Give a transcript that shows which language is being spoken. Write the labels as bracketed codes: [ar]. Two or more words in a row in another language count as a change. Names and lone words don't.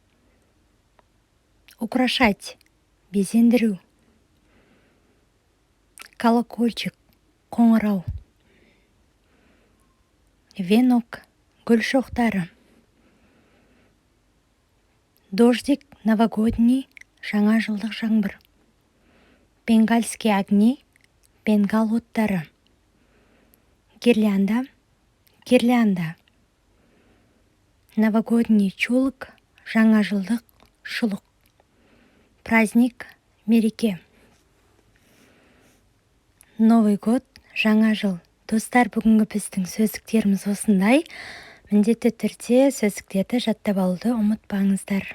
[ru] Украшать, безендіру. Колокольчик, қоңырау. [kk] Венок, гүл шоқтары. [ru] Дождик, новогодний, [kk] жаңа жылдық жаңбыр. [ru] Бенгальские огни, [kk] бенгал оттары. [ru] Гирлянда, гирлянда. Новогодний чулок, [kk] жаңа жылдық шұлық. [ru] Праздник, мереке. Новый год, [kk] жаңа жыл. Достар, бүгінгі біздің сөздіктеріміз осындай. Міндетті түрде сөздіктерді жаттап алуды ұмытпаңыздар.